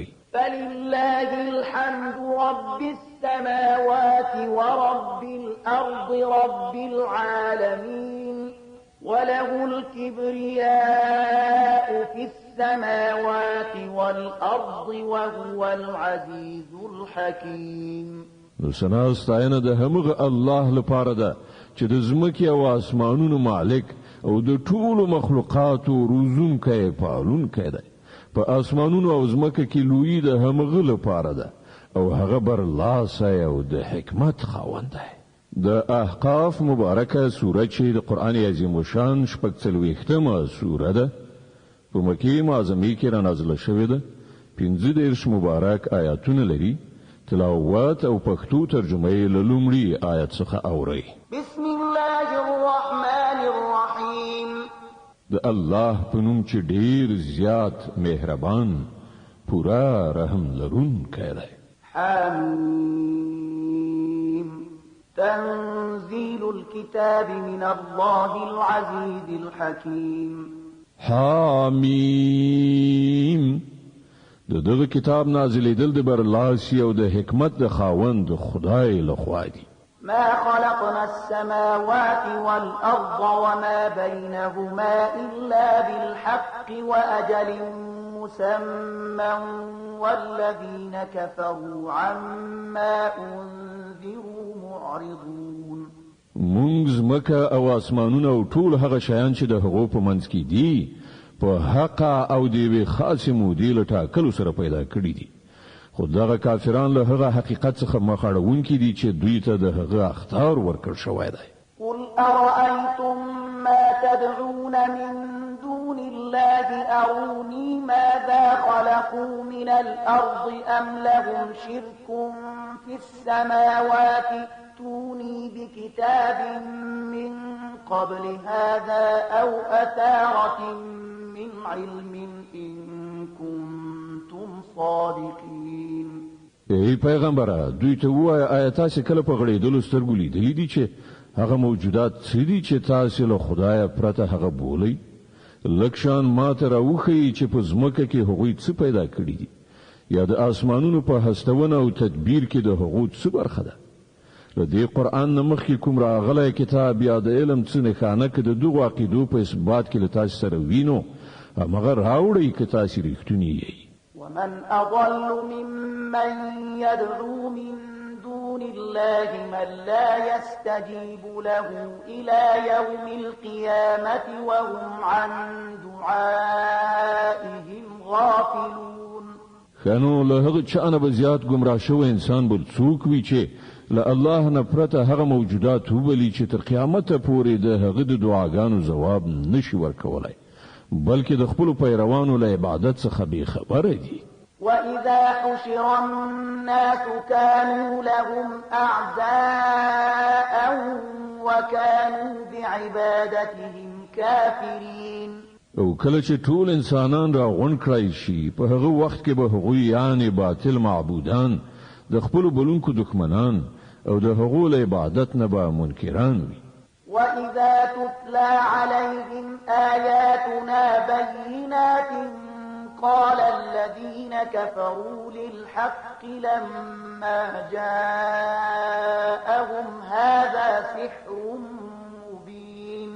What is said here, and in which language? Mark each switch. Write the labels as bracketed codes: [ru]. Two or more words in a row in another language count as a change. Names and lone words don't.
[ar] فلله الحمد رب السماوات ورب الأرض رب العالمين وله الكبرياء في السماوات والأرض وهو العزيز الحكيم. [ps] نو سنا ستاینه د همغه الله لپاره ده چې د زمکې او اسمانونو مالک او د ټولو مخلوقاتو روزونکی پالونکی دی. په اسمانونو او زمکه کې لوی د همغه لپاره ده او هغه برلاسه او د حکمت خاوند دی. د احقاف مبارکه سوره چې د قران عظیم شان شپږ سوره ده په مکه معظمه کې را نازله شوې ده. 15 مبارک آیاتونه لري. تلاوت او پښتو ترجمه یې له لومړي آیت څخه اوري. [ar] بسم الله الرحمن الرحيم [ps] د الله په نوم چې ډیر زیات مهربان پورا رحم لرونکی دی. [ar] حمیم تنزيل الكتاب من الله العزيز الحكيم. [ps] حمیم دغه کتاب نازلېدل د برلاسی او د حکمت د خاوند خدای لخوا دی. [ar] ما خلقنا السماوات والأرض وما بينهما إلا بالحق وأجل مسمى والذين كفروا عما أنذروا معرضون. [ps] مونږ ځمکه او اسمانونه او ټول هغه شیان چې د هغو په منځ کې دي په حق او د یوې خاصې مودې له ټاکلو سره پیدا کړي دي. خو دغه کافران له هغه حقیقت څخه مخ اړوونکي دي چې دوی ته د هغه اخطار ورکړل شوی دی. [ar] قل أرأيتم ما تدعون من دون الله أروني ماذا خلقوا من الأرض أم لهم شرك في السماوات ائتوني بكتاب من قبل هذا أو أثارة من علم إن كنتم صادقين. [ps] ای پیغمبره دوی ته وایه آیا تاسو کله په غړېدلو سترګو لیدلي دي چې هغه موجودات څه دي چې تاسو له خدایه پرته هغه بولئ؟ لکشان ما ته راوښیي چې په ځمکه کې هغوی څه پیدا کړي دي یا د آسمانونو په هستونه او تدبیر کې د هغو څه برخه ده. له دې قرآن نه مخکې کوم راغلی کتاب یا د علم څه نښانه که د دغو عقیدو په اثبات کې له تاسو سره وینو همغه راوړئ که تاسو رښتونی یئ. [ar] ومن أضل ممن يدعو من دون الله من لا يستجيب له إلى يوم القيامة وهم عن دعائهم غافلون. [ps] خانو له هغه چانه به زیات گمراه شوی انسان بل څوک وي چې له الله نه پرته هغه موجودات وبلی چې تر قیامت پورې د هغه د دعاګانو جواب نشي ورکولای بلکې د خپل پیروانو له عبادت څخه بې خبره دي. [ar] وإذا حشر الناس كانوا لهم أعداء وكانوا بعبادتهم كافرين. [ps] او کله چې ټول انسانان را غون کړای شي په هغه وخت کې به هغوی یعنی باطل معبودان د خپل بلونکو دښمنان او د هغو له عبادت نه به منکران وي. [ar] وإذا تتلى عليهم آياتنا بينات قال الذين كفروا للحق لما جاءهم هذا سحر مبين.